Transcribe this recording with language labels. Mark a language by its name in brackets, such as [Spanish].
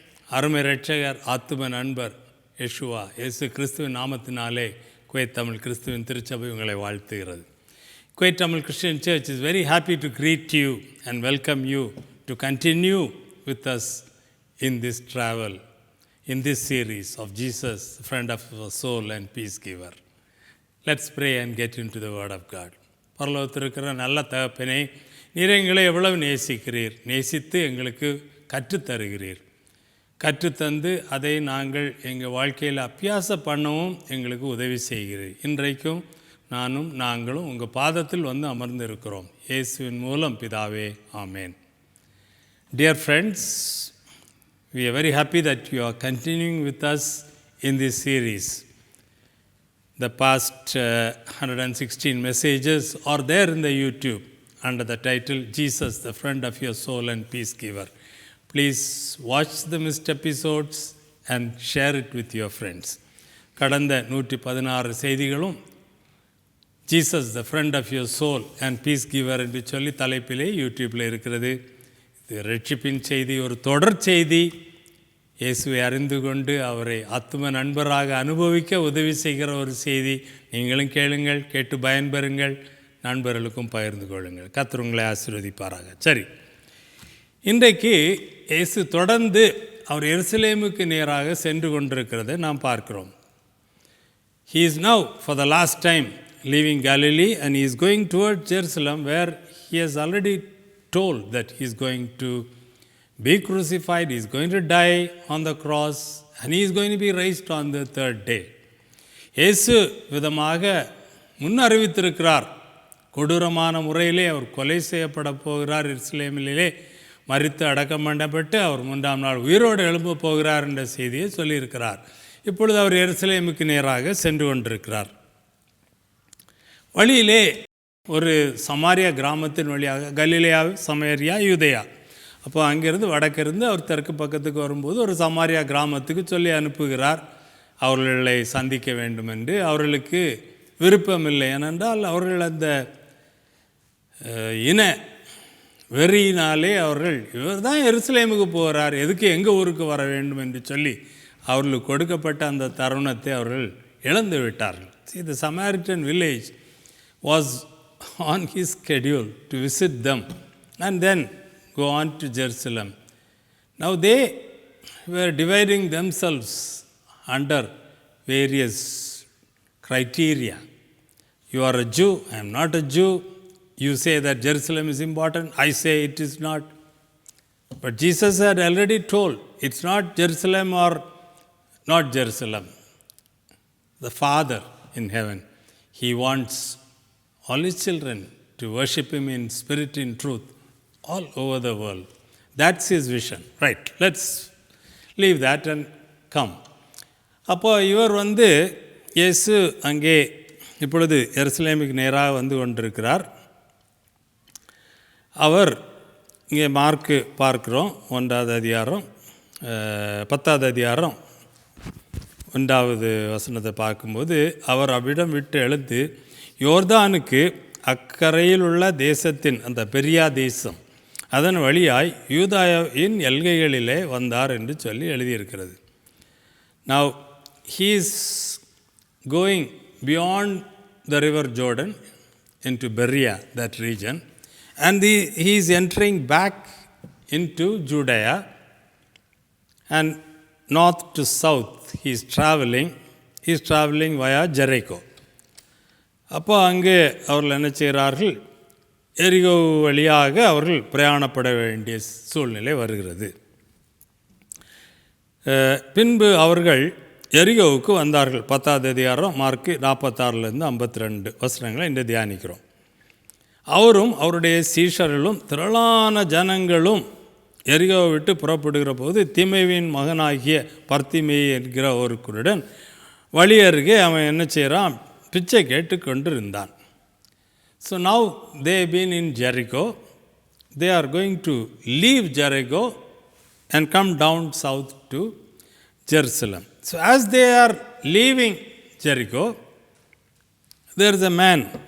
[Tamil] அருமை இரட்சகர் ஆத்தும நண்பர் யெஷுவா இயேசு கிறிஸ்துவின் நாமத்தினாலே குவைத் தமிழ் கிறிஸ்துவின் திருச்சபை உங்களை வாழ்த்துகிறது. [English] Kuwait Tamil Christian Church is very happy to greet you and welcome you to continue with us in this travel, in this series of Jesus, friend of our soul and peace giver. Let's pray and get into the word of God. [Tamil] பரலோகத்தில் இருக்கிற நல்ல தகப்பனே, நீர் எங்களை எவ்வளவு நேசிக்கிறீர், நேசித்து எங்களுக்கு கற்றுத்தருகிறீர். கற்றுத்தந்து அதை நாங்கள் எங்கள் வாழ்க்கையில் அபியாசம் பண்ணவும் எங்களுக்கு உதவி செய்கிறீர். இன்றைக்கும் நாங்களும் உங்கள் பாதத்தில் வந்து அமர்ந்திருக்கிறோம். இயேசுவின் மூலம் பிதாவே, ஆமேன். [English] Dear friends, we are very happy that you are continuing with us in this series. The past 116 messages are there in the YouTube under the title Jesus, the friend of your soul and peace giver. Please watch the missed episodes and share it with your friends. [Tamil] கடந்த 116 செய்திகளும் Jesus the friend of your soul and peace giver என்று சொல்லி தலைப்பிலே யூடியூப்பில் இருக்கிறது. இது ரட்சிப்பின் செய்தி, ஒரு தொடர் செய்தி. இயேசுவை அறிந்து கொண்டு அவரை ஆத்தும நண்பராக அனுபவிக்க உதவி செய்கிற ஒரு செய்தி. நீங்களும் கேளுங்கள், கேட்டு பயன்பெறுங்கள், நண்பர்களுக்கும் பகிர்ந்து கொள்ளுங்கள். கர்த்தர் உங்களை ஆசீர்வதிப்பாராக. சரி, இன்றைக்கு இயேசு தொடர்ந்து அவர் எருசலேமுக்கு நேராக சென்று கொண்டிருக்கிறதை நாம் பார்க்கிறோம். [English] He is now for the last time leaving Galilee and he is going towards Jerusalem, where he has already told that he is going to be crucified, he is going to die on the cross and he is going to be raised on the third day. [Tamil] இயேசு விதமாக முன்னறிவித்திருக்கிறார். கொடூரமான முறையிலே அவர் கொலை செய்யப்பட போகிறார், எருசலேமிலே மரித்து அடக்கம் பண்ணப்பட்டு அவர் 3ஆம் நாள் உயிரோடு எழும்ப போகிறார் என்ற செய்தியை சொல்லியிருக்கிறார். இப்பொழுது அவர் எருசலேமுக்கு நேராக சென்று கொண்டிருக்கிறார். வழியிலே ஒரு சமாரியா கிராமத்தின் வழியாக கலிலேயா, சமேரியா, யூதேயா, அப்போ அங்கேருந்து வடக்கிருந்து அவர் தெற்கு பக்கத்துக்கு வரும்போது ஒரு சமாரியா கிராமத்துக்கு சொல்லி அனுப்புகிறார் அவர்களை சந்திக்க வேண்டும் என்று. அவர்களுக்கு விருப்பமில்லை, ஏனென்றால் அவர்கள் அந்த இன வெறியினாலே அவர்கள் இவர் தான் எருசலேமுக்கு போகிறார், எதுக்கு எங்கள் ஊருக்கு வர வேண்டும் என்று சொல்லி அவர்களுக்கு கொடுக்கப்பட்ட அந்த தருணத்தை அவர்கள் இழந்து விட்டார்கள். [English] See, the Samaritan village was on his schedule to visit them and then go on to Jerusalem. Now they were dividing themselves under various criteria. You are a Jew, I am not a Jew. You say that Jerusalem is important, I say it is not. But Jesus had already told, it's not Jerusalem or not Jerusalem. The Father in heaven, He wants all His children to worship Him in spirit, in truth, all over the world. That's His vision. Right, let's leave that and come. [Tamil] அப்போ இவர் இயேசு அங்கே இப்பொழுது எருசலேமுக்கு நேராக வந்து கொண்டிருக்கிறார். அவர் இங்கே மார்க்கு பார்க்கிறோம், 1வது அதிகாரம் 10வது அதிகாரம் 1வது வசனத்தை பார்க்கும்போது, அவர் அவ்விடம் விட்டு எழுந்து யோர்தானுக்கு அக்கரையில் உள்ள தேசத்தின், அந்த பெரியா தேசம், அதன் வழியாய் யூதாயின் எல்கைகளிலே வந்தார் என்று சொல்லி எழுதியிருக்கிறது. [English] Now he is going beyond the river Jordan into Berea, that region, and he is entering back into Judea, and north to south he is traveling via Jericho. [Tamil] அப்போ அங்கே அவர்கள் என்ன செய்கிறார்கள், எரிகோ வழியாக அவர்கள் பிரயாணப்பட வேண்டிய சூழ்நிலை வருகிறது. பின்பு அவர்கள் எரிகோவுக்கு வந்தார்கள். 10வது அதிகாரம் மார்க்கு 46லேருந்து 52 வசனங்களை இன்று தியானிக்கிறோம். அவரும் அவருடைய சீஷர்களும் திரளான ஜனங்களும் எரிகோவை விட்டு புறப்படுகிற போது தீமேவின் மகனாகிய பர்த்திமேயு என்கிற ஒரு குருடன் வழி அருகே அவன் என்ன செய்கிறான், பிச்சை கேட்டு கொண்டு இருந்தான். [English] So now they have been in Jericho. They are going to leave Jericho and come down south to Jerusalem. So as they are leaving Jericho, there is a man.